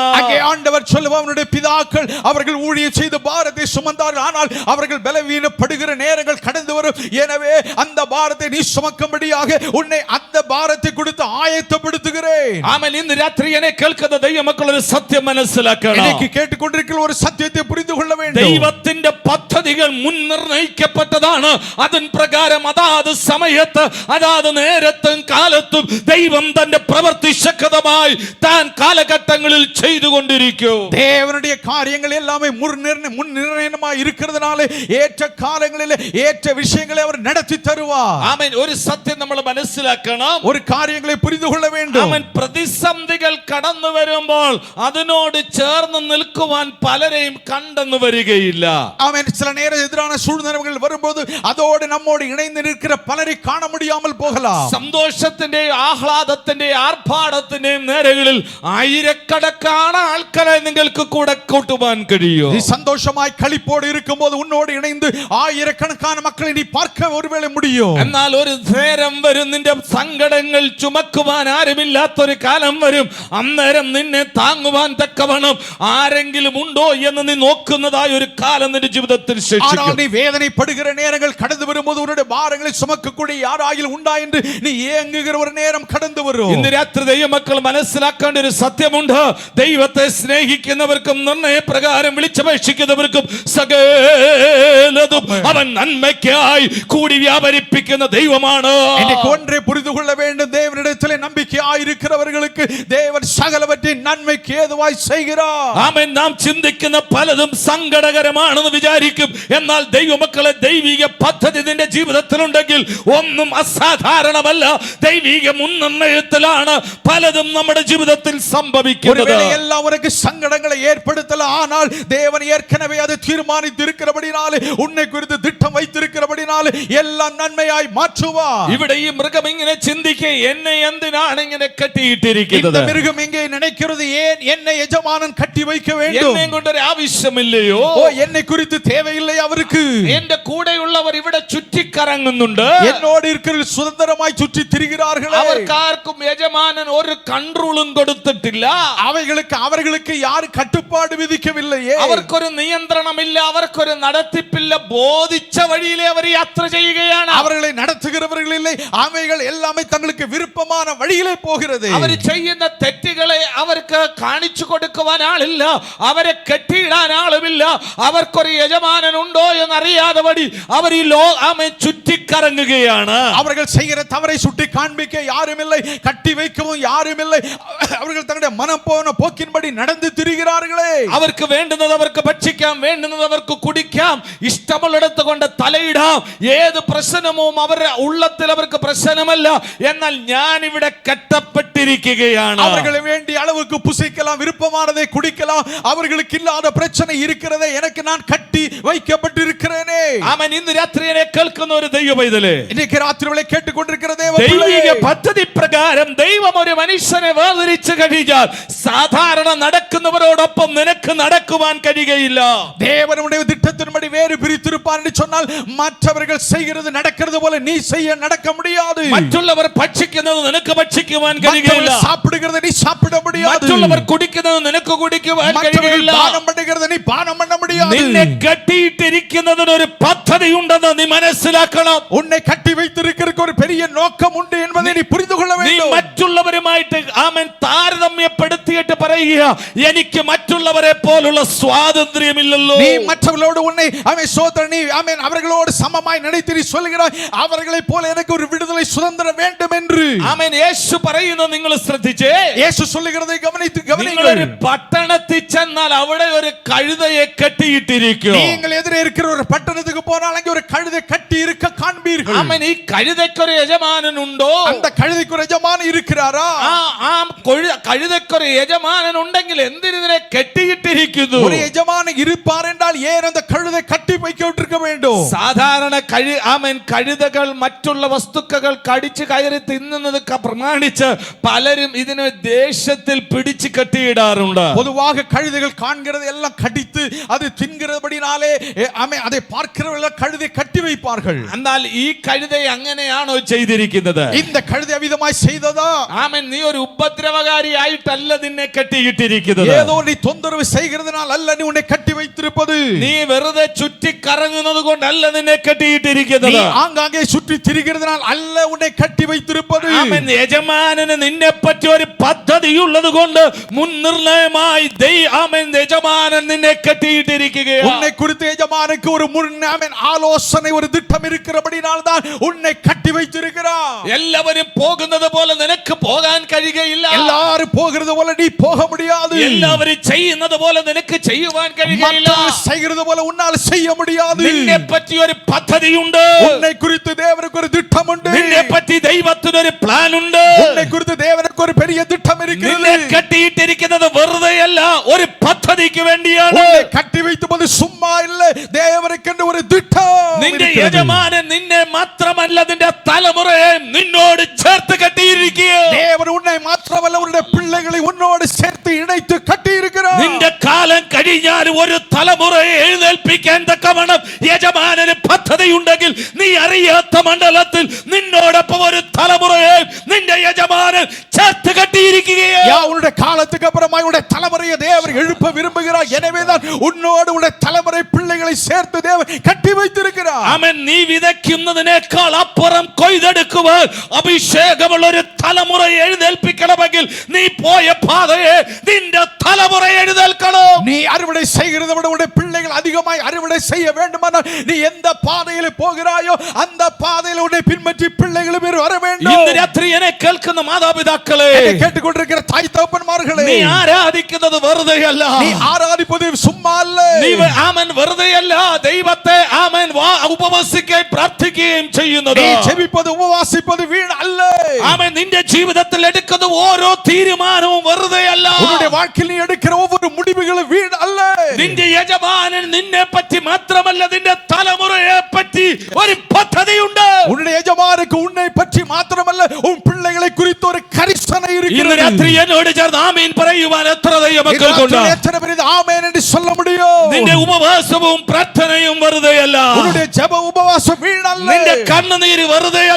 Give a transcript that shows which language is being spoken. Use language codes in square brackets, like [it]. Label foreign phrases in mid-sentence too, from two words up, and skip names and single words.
[ta] அங்கே ஆண்டவர் சொல்லுவார், அவனுடைய பிதாக்கள் அவர்கள் ஊழியம் செய்து பாரத்தை சுமந்தார்கள், ஆனால் அவர்கள் பலவீனப்படுகிற நேரங்கள் கடந்து வரும். எனவே அந்த பாரத்தை நீ சுமக்கும்படியாக உன்னை அந்த பாரத்தை கொடுத்து ஆயத்தப்படுத்துகிறேன். [ml] ആമേൻ. ഇന്ന് രാത്രി എന്നെ കേൾക്കുന്ന ദൈവമക്കൾ ഒരു സത്യം മനസ്സിലാക്കണം. [ta] இன்னைக்கு கேட்டுக்கொண்டிருக்கிற ஒரு சத்தியத்தை புரிந்து கொள்ள வேண்டும். [ml] ദൈവത്തിന്റെ പദ്ധതികൾ മുൻനിർണയിക്കപ്പെട്ടതാണ്. അതിൻ പ്രകാരം അതാത് സമയത്ത് അതാത് നേരത്തും കാലത്തും ദൈവം തന്റെ പ്രവൃത്തി ശക്തമായി താൻ കാലഘട്ടങ്ങളിൽ ചെയ്തുകൊണ്ടിരിക്കും. [ta] தேவனுடைய காரியங்கள் எல்லாமே முன்னிர்ணயமாய் இருக்கிறதுனால ஏற்ற காலங்களில் ஏற்ற விஷயங்களை அவர் நடத்தி தருவார். [ml] ആമേൻ. ഒരു സത്യം നമ്മൾ മനസ്സിലാക്കണം. [ta] ஒரு காரியங்களை புரிந்து கொள்ள வேண்டும். [ml] ആമേൻ. പ്രതിസന്ധികൾ കടന്നു വരുമ്പോൾ അതിനോട് ചേർന്ന് നിൽക്കുവാൻ പലരെയും കണ്ടെന്ന് വരികയില്ല. [ta] ஆமென். சில நேரம் எதிரான சூழ்நிலைகள் வரும்போது அதோடு நம்மோடு இணைந்து நிற்கிற பலரை காண முடியாமல் போகலாம். [ml] സന്തോഷത്തിന്റെയും ആഹ്ലാദത്തിന്റെയും ആർഭാടത്തിന്റെയും നേരങ്ങളിൽ ആയിരക്കണക്കാണ് ആൾക്കാരെ നിങ്ങൾക്ക് കൂടെ കൂട്ടുവാൻ കഴിയും. [ta] நீ சந்தோஷமாய் களிப்போடு இருக்கும்போது உன்னோடு இணைந்து ஆயிரக்கணக்கான மக்களை நீ பார்க்க ஒருவேளை முடியும். [ml] എന്നാൽ ഒരു നേരം വരും, നിന്റെ സങ്കടങ്ങൾ ചുമക്കുവാൻ ആരുമില്ലാത്തൊരു കാലം വരും. അന്നേരം നിന്നെ താങ്ങുവാൻ തക്കവണ്ണം ആരെങ്കിലും ഉണ്ടോ എന്ന് നീ നോക്കുന്നതായ ഒരു കാലം നിന്റെ ജീവിതത്തിൽ ശേഷിക്കും. [ta] நீ வேதனைப்படுகிற நேரங்கள் கடந்து வரும்போது உன்னுடைய பாரங்களை சுமக்கக்கூடிய யாராயிலும் உண்டா என்று நீ ஏங்குகிற ஒரு நேரம் கடந்து വരും. [ml] ഇന്ന് രാത്രി ദൈവമക്കൾ മനസ്സിലാക്കേണ്ട ഒരു സത്യമുണ്ട്. ദൈവത്തെ സ്നേഹിക്കുന്നവർക്കും നിർണയപ്രകാരം വിളിച്ചപേക്ഷിക്കുന്നവർക്കും സകലതും അവൻ നന്മയ്ക്കായി കൂടി വ്യാപരിപ്പിക്കുന്ന ദൈവമാണ്. [ta] ஒன்றை புரிந்து கொள்ள வேண்டும், தேவனிடத்திலே நம்பிக்கையாய் இருக்கிறவர்களுக்கு தேவன் சகலவற்றையும் நன்மைக்கு ஏதுவாய் செய்கிறார். [ml] ആമേൻ. നാം ചിന്തിക്കുന്ന പലതും സങ്കടകരമാണെന്ന് വിചാരിക്കും. എന്നാൽ ദൈവമക്കളെ, ദൈവിക പദ്ധതി നിന്റെ ജീവിതത്തിലുണ്ടെങ്കിൽ ഒന്നും അസാധാരണമല്ല. ദൈവിക മുൻനിർണയത്തിലാണ് പലതും നമ്മുടെ ജീവിതത്തിൽ സംഭവിക്കുന്നത്. [ta] எல்லாம் உனக்கு சங்கடங்களை ஏற்படுத்தல, ஆனால் தேவன் ஏற்கனவே அதை தீர்மானித்து இருக்கிறபடினாலே, உன்னை குறித்து திட்டம் வைத்திருக்கிறபடினாலே எல்லாம் நன்மையாய் மாற்றுவார். [ml] ഇവിടെ ഈ മൃഗം ഇങ്ങനെ ചിന്തിക്കുക, എന്നെ എന്തിനാണ് ഇങ്ങനെ കെട്ടിയിട്ടിരിക്കുന്നത്? [ta] இந்த மிருகம் இங்கே நினைக்கிறது, ஏன் என்னை எஜமானன் கட்டி வைக்க வேண்டும்? [ml] എന്നെ കൊണ്ടൊരു ആവശ്യമില്ലയോ? [ta] ஓ, என்னை குறித்து தேவையில்லை அவருக்கு. [ml] എന്റെ കൂടെയുള്ളവർ ഇവിടെ ചുറ്റിക്കറങ്ങുന്നുണ്ട്. [ta] என்னோடு இருக்கிற சுதந்திரமாய் சுற்றி திரிகிறார்களே. [ml] അവർക്കാർക്കും യജമാനൻ ഒരു കൺട്രോളും കൊടുത്തിട്ടില്ല. [ta] அவர்களுக்கு யாரும் கட்டுப்பாடு விதிக்கவில்லையே. [ml] അവർക്കൊരു നിയന്ത്രണമില്ല, അവർക്കൊരു നടത്തിപ്പില്ല. ബോധിച്ച വഴിയിലെ അവർ യാത്ര ചെയ്യുകയാണ്. [ta] அவர்களை நடத்துகிறவர்கள் இல்லை, அவைகள் எல்லாமே தங்களுக்கு விருப்பமான வழியிலே போகிறது. [ml] അവർ ചെയ്യുന്ന തെറ്റുകളെ അവർക്ക് കാണിച്ചു കൊടുക്കുവാൻ ആളില്ല, അവരെ കെട്ടിയിടാൻ ആളുമില്ല. അവർക്കൊരു യജമാനൻ ഉണ്ടോ എന്നറിയാതെ വഴി അവർ ഈ ലോകമേ ചുറ്റിക്കറങ്ങുകയാണ്. [ta] அவர்கள் செய்கிற தவறை சுட்டி காண்பிக்க யாரும் இல்லை, கட்டி வைக்கவும் யாரும் இல்லை. அவர்கள் தங்களுடைய மனம் போன போக்கின்படி நடந்து திரிகிறார்களே. [ml] അവർക്ക് വേണ്ടുന്നത് അവർക്ക് ഭക്ഷിക്കാം, വേണ്ടുന്നത് അവർക്ക് കുടിക്കാം, ഇഷ്ടമുള്ളിടത്ത് കൊണ്ട് തലയിടാം. ഏത് പ്രശ്നവും അവരുടെ ഉള്ളത്തിൽ അവർക്ക് പ്രശ്നമല്ല. എന്നാൽ ഞാൻ ഇവിടെ കെട്ടപ്പെട്ടിരിക്കുകയാണ്. [ta] அவர்களை வேண்டிய அளவுக்கு புசிக்கலாம், விருப்பமானதை குடிக்கலாம், அவர்களுக்கு இல்லாத பிரச்சனை இருக்கிறதே, எனக்கு நான் கட்டி வைக்கப்பட்டிருக்கிறேனே. [ml] ആമേൻ. ഇന്ന് രാത്രി എന്നെ കേൾക്കുന്ന ഒരു ദൈവ പൈതലേ, [ta] இன்னைக்கு ராத்திரிவேளை கேட்டுக்கொண்டிருக்கிற தேவ [ml] ദൈവിക [ta] பிள்ளையே, [ml] പദ്ധതി പ്രകാരം ദൈവം ഒരു മനുഷ്യനെ വേർതിരിച്ചു കഴിഞ്ഞാൽ സാധാരണ നടക്കുന്നവരോടൊപ്പം നിനക്ക് നടക്കുവാൻ കഴിയുകയില്ല. [ta] தேவனுடைய திட்டத்தின்படி வேறு பிரித்திருப்பார் என்று சொன்னால் மற்றவர்கள் செய்கிறது நடக்கிறது போல நீ செய்ய நடக்க முடியாது. [ml] മറ്റുള്ളവർ ഭക്ഷിക്കുന്നത് നിനക്ക് ഭക്ഷിക്കുവാൻ കഴിയുകയില്ല. [ta] சாப்பிடுகிறது நீ சாப்பிட முடியாது. [ml] മറ്റുള്ളവർ കുടിക്കുന്നത് നിനക്ക് കുടിക്കുവാൻ കഴിയുകയില്ല. [ta] பானம் பண்ணுகிறது நீ பானம் பண்ண முடியாது. [ml] നിന്നെ കെട്ടിയിട്ടിരിക്കുന്നതിന് ഒരു പദ്ധതി ഉണ്ടെന്ന് നീ മനസ്സിലാക്കണം. [ta] உன்னை கட்டி வைத்திருக்கிறதுக்கு ஒரு பெரிய நோக்கம் உண்டு என்பதை நீ புரிந்து கொள்ள [ml] നീ [ta] வேண்டும். [ml] മറ്റുള്ളവരുമായിട്ട് ആമേൻ താരതമ്യപ്പെടുത്തിയിട്ട് പറയുക, എനിക്ക് മറ്റുള്ളവരെ പോലുള്ള സ്വാതന്ത്ര്യമില്ലല്ലോ. [ta] நீ மற்றவர்களோடு உன்னை அவன் சோதரன், நீ ஆமென் அவர்களோடு சமமாய் நினைத்து நீ சொல்கிறாய், அவர்களை போல எனக்கு ஒரு விடுதலை சுதந்திரம் வேண்டும் என்று. [ml] ആമേൻ. യേശു പറയുന്നത് നിങ്ങൾ ശ്രദ്ധിച്ചേ. [ta] இயேசு சொல்லுகிறதை കവനിத்து [ml] നിങ്ങൾ ഒരു പട്ടണത്തിൽ ചെന്നാൽ അവിടെ ഒരു കഴുതയെ കെട്ടിയിട്ടിരിക്കും. [ta] நீங்கள் எதிரே இருக்கிற ஒரு பட்டணத்துக்கு போனால் அங்கே ஒரு கழுதை கட்டி இருக்க காண்பீர்கள். [ml] ആമേൻ. ഈ കഴുതയ്ക്ക് ഒരു യജമാനൻ ഉണ്ടോ? [ta] அந்த கழுதைக்கு ஒரு எஜமான் இருக்கிறாரா? [ml] കഴുതക്കൊരു യജമാനൻ ഉണ്ടെങ്കിൽ എന്തിനെ കെട്ടിയിട്ടിരിക്കുന്നു? [ta] ஒரு எஜமானன் இருப்பார் என்றால் ஏன் அந்த கழுதை கட்டி வைக்கப்பட்டிருக்க வேண்டும்? [ml] സാധാരണ കഴുതകൾ മറ്റുള്ള വസ്തുക്കൾ കടിച്ചു കയറി തിന്നുന്നത് പ്രമാണിച്ച് പലരും ഇതിനെ ദേഷ്യത്തിൽ പിടിച്ചു കെട്ടിയിടാറുണ്ട്. [ta] பொதுவாக கழுதைகள் காண்கிறது எல்லாம் கடித்து அது தின்கிறபடினாலே அதை பார்க்கிறவர்கள் கழுதை கட்டி வைப்பார்கள். [ml] എന്നാൽ ഈ കഴുതയെ അങ്ങനെയാണോ ചെയ്തിരിക്കുന്നത്? [ta] இந்த கழுதை அவிதமாய் செய்ததா? [ml] ആമേൻ. നീ ഒരു ഉപദ്രവകാരി ആയിട്ടല്ല നിന്നെ കെട്ടിയിട്ടിരിക്കുന്നത്. [ta] ஏதோ நீ தொந்தரவு செய்கிறதுனால் அல்ல நீ உன்னை கட்டி வைத்திருப்பது. [ml] നീ വെറുതെ ചുറ്റി കറങ്ങുന്നത് കൊണ്ടല്ല നിന്നെ കെട്ടിയിട്ടിരിക്കുന്നത്. [ta] நீ ആங்காங்கே சுற்றி திரிகிறதுனால் அல்ல உன்னை கட்டி வைத்திருப்பது. [ml] ആമേൻ. യജമാനന് നിന്നെ പറ്റി ഒരു പദ്ധതിയുള്ളത് കൊണ്ട് മുൻനിർണയമായി യജമാനൻ നിന്നെ കെട്ടിയിട്ടിരിക്കുകയാണ്. [ta] உன்னை குறித்து எஜமானுக்கு ஒரு ஆலோசனை ஒரு திட்டம் இருக்கிறபடியால் தான் உன்னை கட்டி வைத்திருக்கிறார். [ml] എല്ലാവരും പോകുന്നത് പോലെ നിനക്ക് പോകാൻ കഴിയുകയില്ല. [ta] எல்லாரும் போகிறது போல நீ போக முடியாது. [ml] എല്ലാവരും ചെയ്യുന്നത് പോലെ നിനക്ക് ചെയ്യുവാൻ കഴിയുകയില്ല. [ta] செய்கிறது போல உன்னால் செய்ய முடியாது. [ml] നിന്നെ പറ്റി ഒരു പദ്ധതിയുണ്ട്. [ta] உன்னை குறித்து தேவனுக்கு ஒரு திட்டம் உண்டு. [ml] നിന്നെ പറ്റി ദൈവത്തിന് ഒരു പ്ലാൻ ഉണ്ട്. [ta] உன்னை குறித்து தேவனுக்கு ஒரு பெரிய திட்டம் இருக்கிறது. [ml] നിന്നെ കെട്ടിയിട്ടിരിക്കുന്നത് വെറുതെയല്ല, ഒരു പദ്ധതിക്ക് വേണ്ടിയാണ്. [ta] உன்னை கட்டி வைத்தது சும்மா இல்ல, தேவனுக்கு ஒரு திட்டம். [ml] നിന്റെ യജമാനൻ നിന്നെ മാത്രമല്ല നിന്റെ തലമുറയെ നിന്നോട് ചേർത്ത് കെട്ടിയിരിക്കുകയാണ്. [ta] தேவன் உன்னை மாத்திரமல்ல உன்னுடைய பிள்ளைகளை உன்னோடு சேர்த்து இணைத்து கட்டி இருக்கிறார். [ml] നിന്റെ കാലം കഴിഞ്ഞാൽ ഒരു തലമുറയെ എഴുന്നേൽപ്പിക്കാൻ തക്കവണ്ണം യജമാനന് പദ്ധതിയുണ്ടെങ്കിൽ നീ അറിയാത്ത മണ്ഡലത്തിൽ നിന്നോടൊപ്പം ഒരു തലമുറയെ നിന്റെ യജമാനൻ ചേർത്ത് കെട്ടിയിരിക്കുകയാണ്. [ta] உன்னுடைய காலத்துக்கு அப்புறமா உன்னுடைய தலைமுறையை தேவன் எழுப்ப விரும்புகிறார். எனவேதான் உன்னோடு உன்னுடைய தலைமுறை பிள்ளைகளை சேர்த்து தேவன் கட்டி வைத்திருக்கிறார். [ml] ആമേൻ. നീ വിതയ്ക്കുന്നതിനേക്കാൾ അപ്പുറം കൊയ്തെടുക്കുവാൻ അഭിഷേകമുള്ള ഒരു തലമുറ എഴുന്നേൽപ്പിക്കണമെങ്കിൽ നീ പോയ പാതയെ നിന്റെ തലമുറ എഴുന്നേൽക്കണം. [ta] நீ அறுவடை செய்கிறதை விட உன்னுடைய பிள்ளைகள் அதிகமாய் அறுவடை செய்ய வேண்டுமானால் நீ எந்த பாதையில் போகிறாயோ அந்த பாதையில் உன்னை பின்பற்றி பிள்ளைகளும் வர வேண்டும். [ml] ഇന്ന് രാത്രി എന്നെ കേൾക്കുന്ന മാതാപിതാക്കളെ, [ta] கேட்டுக்கொண்டிருக்கிற தாய் தகப்பன்மார்களே, [ml] നീ ആരാധിക്കുന്നത് വെറുതെയല്ല. [ta] நீ ஆராதிப்பது சும்மா அல்ல. [ml] നീ ആമേൻ വെറുതെയല്ല ദൈവത്തെ ആമേൻ ഉപവസിക്കുകയും പ്രാർത്ഥിക്കുകയും ചെയ്യുന്നത്. [ta] நீ ஜெபிப்பது உபவாசிப்பது வீண் அல்ல. [ml] ആമേൻ. നിന്റെ ജീവിതത്തിൽ എടുക്കുന്ന ഓരോ തീരുമാനവും വെറുതെയല്ല. [ta] உன்னுடைய வாழ்க்கையில் நீ எடுக்கிற ஒவ்வொரு முடிவுகளும் வீண் அல்ல. [ml] നിന്റെ യജമാനൻ നിന്നെ പറ്റി മാത്രമല്ല നിന്റെ തലമുറയെ പറ്റി ഒരു പദ്ധതിയുണ്ട്. [ta] உன்னுடைய எஜமானுக்கு உன்னை பற்றி மாத்திரமல்ல உன் பிள்ளைகளை குறித்து ஒரு கரிசனை [ml] ഇന്ന് [ta] இருக்கிறது. [ml] രാത്രി എന്നോട് ചേർന്ന് ആമേൻ പറയുവാൻ എത്ര ദൈവമക്കൾക്കുണ്ട്? [ta] எத்தனை பேர் இது ஆமென் என்று சொல்ல முடியும்? [ml] നിന്റെ ഉപവാസവും പ്രാർത്ഥനയും വെറുതെയല്ല. [ta] உன்னுடைய ஜெப உபவாசம் வீணல்ல. [ml] നിന്റെ കണ്ണുനീര് വെറുതെയല്ല.